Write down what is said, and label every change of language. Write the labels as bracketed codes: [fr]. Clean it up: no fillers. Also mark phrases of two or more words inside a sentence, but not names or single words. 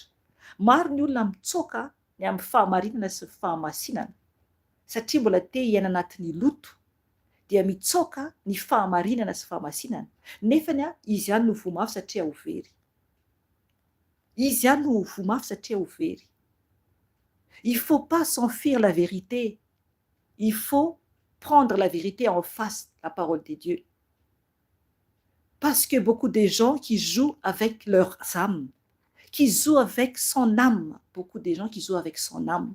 [mg] Maro ny olona mitsoaka ny amin'ny fahamarinana sy fahamasinana satria mbola te hiaina anatin'ny loto dia mitsoaka ny fahamarinana sy fahamasinana. Nefany izy ihany no vomafy satria ho very. Izy ihany no vomafy satria ho very. [fr] Il ne faut pas s'enfuir la vérité. Il faut prendre la vérité en face, la parole de Dieu. Parce que beaucoup de gens qui jouent avec leur âme, qui jouent avec son âme, beaucoup de gens qui jouent avec son âme.